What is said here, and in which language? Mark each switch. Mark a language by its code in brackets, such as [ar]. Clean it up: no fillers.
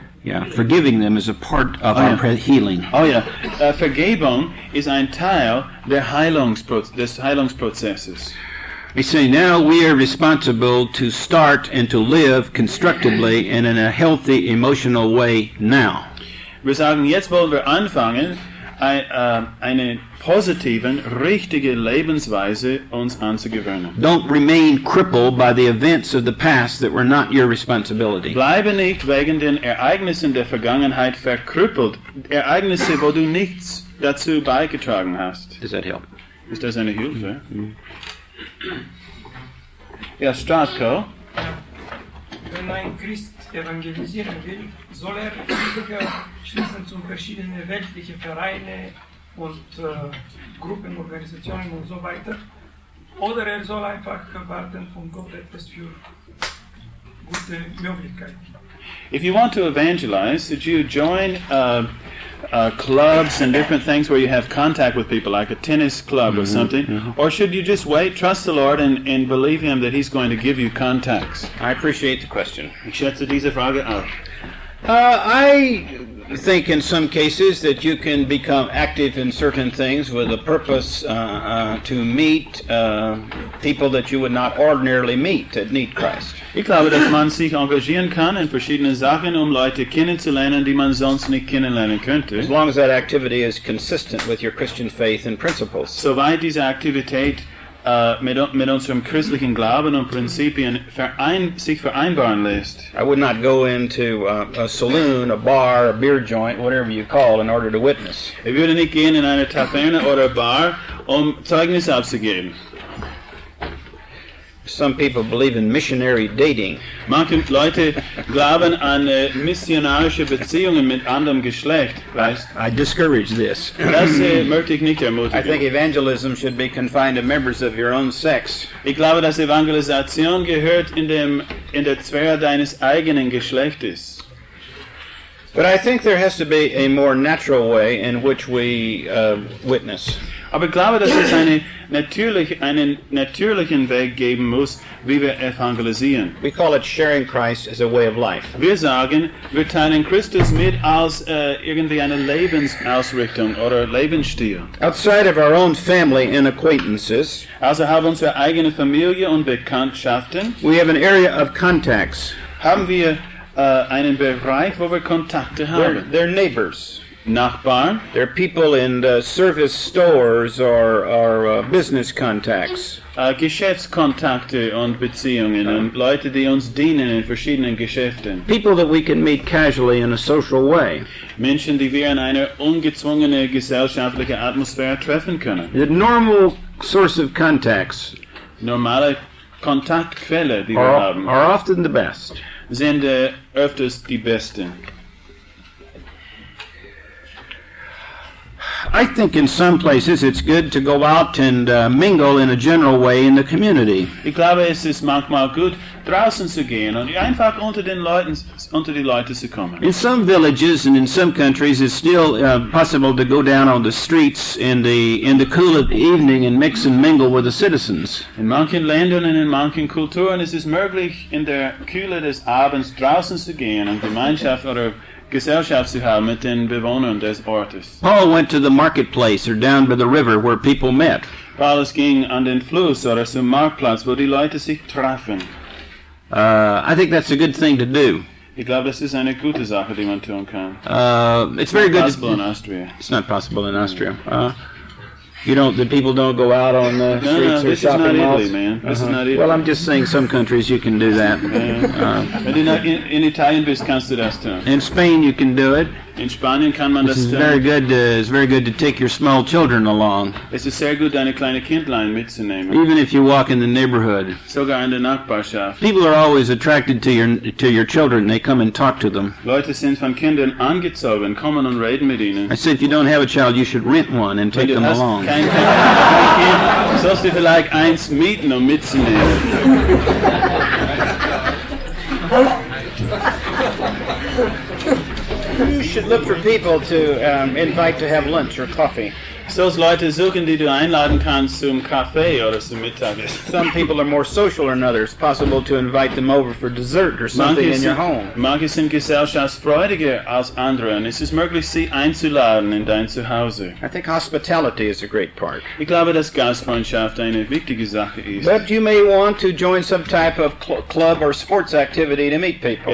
[en] Yeah, forgiving them is a part of our healing. [de] Oh ja, Vergebung ist ein Teil des Heilungsprozesses. [en] We say now we are responsible to start and to live constructively and in a healthy emotional way now. [de] Wir sagen, jetzt wollen wir anfangen, eine positiven, richtige Lebensweise uns anzugewöhnen. [en] Don't remain crippled by the events of the past that were not your responsibility. [de] Bleibe nicht wegen den Ereignissen der Vergangenheit verkrüppelt. Ereignisse, wo du nichts dazu beigetragen hast. [en] Does that help? [de] Ist das eine Hilfe? Ja, Stratko. Wenn ein Christ evangelisieren will, soll er sich schließen zu verschiedenen weltlichen Vereinen und Gruppen, Organisationen und so weiter. Oder er soll einfach warten von Gott etwas für gute Möglichkeiten. [en] If you want to evangelize, should you join clubs and different things where you have contact with people, like a tennis club or something? Or should you just wait, trust the Lord, and believe Him that He's going to give you contacts? I appreciate the question. [de] Ich schätze diese Frage auch. [en] I think in some cases that you can become active in certain things with a purpose to meet people that you would not ordinarily meet that need Christ. [de] Ich glaube, dass man sich engagieren kann in verschiedenen Sachen, Leute kennenzulernen, die man sonst nicht kennenlernen könnte. [en] As long as that activity is consistent with your Christian faith and principles. [de] Soweit diese Aktivität mit unserem christlichen Glauben und Prinzipien sich vereinbaren lässt. [en] I would not go into a saloon, a bar, a beer joint, whatever you call, in order to witness. [de] Ich würde nicht gehen in eine Taverne oder Bar, Zeugnis abzugeben. [en] Some people believe in missionary dating. [de] Manche Leute glauben an missionarische Beziehungen mit anderem Geschlecht. Weißt? [en] I discourage this. [de] Das möchte ich nicht ermutigen. [en] I think evangelism should be confined to members of your own sex. [de] Ich glaube, dass Evangelisation gehört in der Sphäre deines eigenen Geschlechtes. [en] But I think there has to be a more natural way in which we witness. [de] Aber ich glaube, dass es einen natürlichen Weg geben muss, wie wir evangelisieren. [en] We call it sharing Christ as a way of life. [de] Wir sagen, wir teilen Christus mit als irgendwie eine Lebensausrichtung oder Lebensstil. [en] Outside of our own family and acquaintances, [de] Also haben unsere eigene Familie und Bekanntschaften. [en] we have an area of contacts. [de] Haben wir einen Bereich, wo wir Kontakte haben. [en] They're neighbors. [de] Nachbarn. [en] There are people in service stores or business contacts. [de] Geschäftskontakte und Beziehungen und Leute, die uns dienen in verschiedenen Geschäften. [en] People that we can meet casually in a social way. [de] Menschen, die wir in einer ungezwungenen gesellschaftlichen Atmosphäre treffen können. [en] The normal source of contacts [de] Normale Kontaktquelle, die wir haben, [en] are often the best. [de] sind öfters die besten. [en] I think in some places it's good to go out and mingle in a general way in the community. [de] Ich glaube, es ist manchmal gut, draußen zu gehen und einfach unter die Leute zu kommen. [en] In some villages and in some countries, it's still possible to go down on the streets in the cool of the evening and mix and mingle with the citizens. [de] In manchen Ländern und in manchen Kulturen ist es möglich, in der Kühle des Abends draußen zu gehen und Gemeinschaft oder Gesellschaft zu haben mit den Bewohnern des Ortes. [en] Paul went to the marketplace or down by the river where people met. [de] Paulus ging an den Fluss oder zum Marktplatz, wo die Leute sich trafen. [en] I think that's a good thing to do. [de] Ich glaube, das ist eine gute Sache, die man tun kann. [en] It's very good. Possible in Austria. It's not possible in Austria. The people don't go out on the streets or this shopping is not malls. Italy, man. This is not Italy. Well, I'm just saying some countries you can do that. [de] Wenn du in Italien bist, kannst du das tun. [en] In Spain you can do it. [de] In Spanien kann man das [en] It's [de] tun. [en] very good to take your small children along, [de] Es ist sehr gut, deine kleine Kindlein mitzunehmen. [en] even if you walk in the neighborhood. [de] Sogar in der Nachbarschaft. [en] People are always attracted to your children. They come and talk to them. [de] Leute sind von Kindern angezogen, kommen und reden mit ihnen. [en] I say if you don't have a child, you should rent one and take [de] Wenn [en] them [de] du hast [en] along. [de] kein Kind, sollst du vielleicht eins mieten, um mitzunehmen. [en] You should look for people to invite to have lunch or coffee. [de] Sollst Leute suchen, die du einladen kannst zum Kaffee oder zum Mittagessen. [en] Some people are more social than others. Possible to invite them over for dessert or something in your home. [de] Manche sind gesellschaftsfreudiger als andere und es ist möglich, sie einzuladen in dein Zuhause. [en] I think hospitality is a great part. [de] Ich glaube, dass Gastfreundschaft eine wichtige Sache ist. [en] But you may want to join some type of club or sports activity to meet people.